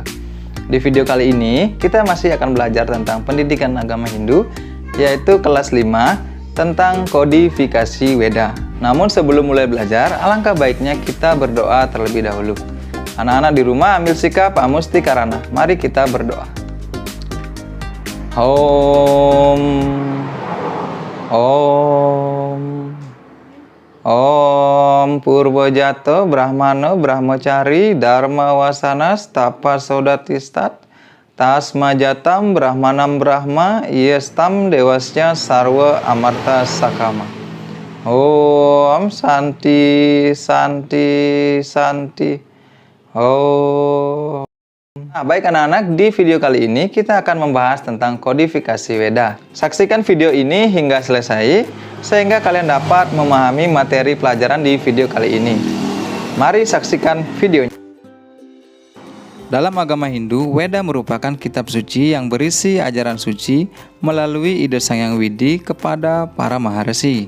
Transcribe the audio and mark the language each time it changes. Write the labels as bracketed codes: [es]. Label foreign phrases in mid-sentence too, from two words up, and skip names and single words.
[id] Di video kali ini, kita masih akan belajar tentang pendidikan agama Hindu, yaitu kelas 5 tentang kodifikasi Weda. Namun sebelum mulai belajar, alangkah baiknya kita berdoa terlebih dahulu. Anak-anak di rumah ambil sikap [sa] amusti karana. [id] Mari kita berdoa. [sa] Om Purbojato Brahmano Brahmacari Dharma Wasanas Tapa Sodatistat Tasmajatam Brahmanam Brahma Yestam Dewasya Sarwa Amarta Sakama. Om Santi Santi Santi. Om. [id] Nah, baik anak-anak, di video kali ini kita akan membahas tentang kodifikasi Weda. Saksikan video ini hingga selesai, sehingga kalian dapat memahami materi pelajaran di video kali ini. Mari saksikan videonya. Dalam agama Hindu, Weda merupakan kitab suci yang berisi ajaran suci melalui ide Sang Yang Widi kepada para maharsi.